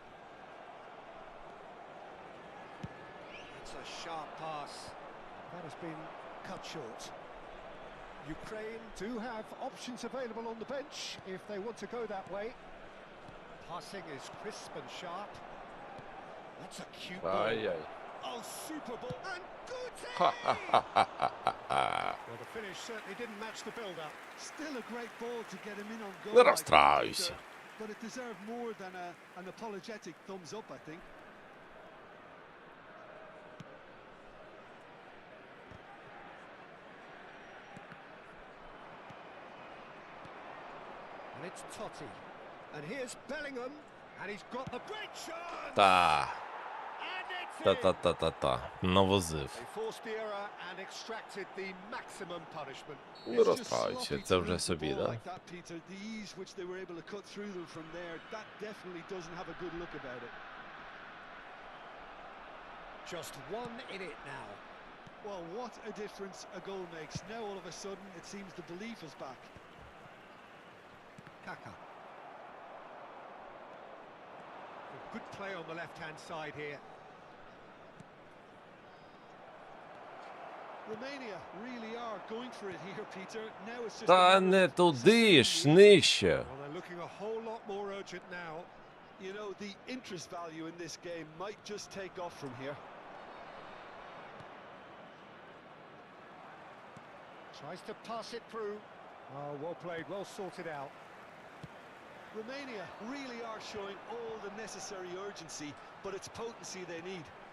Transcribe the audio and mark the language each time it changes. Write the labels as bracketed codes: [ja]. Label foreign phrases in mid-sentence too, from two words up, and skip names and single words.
[en] It's a sharp pass. That has been cut short. Ukraine do have options available on the bench if they want to go that way. Passing is crisp and sharp. That's a cute ball. Ай-яй. Oh, super ball. And Guti! Well, the finish certainly didn't match the build-up. Still a great ball to get him in on goal. [uk] Не [en] I think, [uk] розстраюйся. [en] Peter, but it deserved more than an apologetic thumbs up, I think. And it's Totti. And here's Bellingham. And he's got the break shot! [uk] Та. [en] And it's in! [uk] Та-та-та-та-та. Навозив. [en] They forced the error and extracted the maximum punishment. [uk] Не [en] It's just [uk] розстраюйся, [en] sloppy [uk] це [en] to [uk] вже [en] lose the [uk] собі, [en] ball [uk] да? [en] like that, Peter. The ease which they were able to cut through them from there, that definitely doesn't have a good look about it. Just one in it now. Well, what a difference a goal makes. Now all of a sudden it seems the belief is back. Kaka. Good play on the left-hand side here. Romania really are going for it here, Peter. Now it's just a [uk] Та [en] matter [uk] не [en] of [uk] туди ж, [en] sustained [uk] нижче. [en] Well, they're looking a whole lot more urgent now. You know, the interest value in this game might just take off from here. Tries to pass it through. Oh, well played, well sorted out. Romania really are showing all the necessary urgency, but it's potency they need.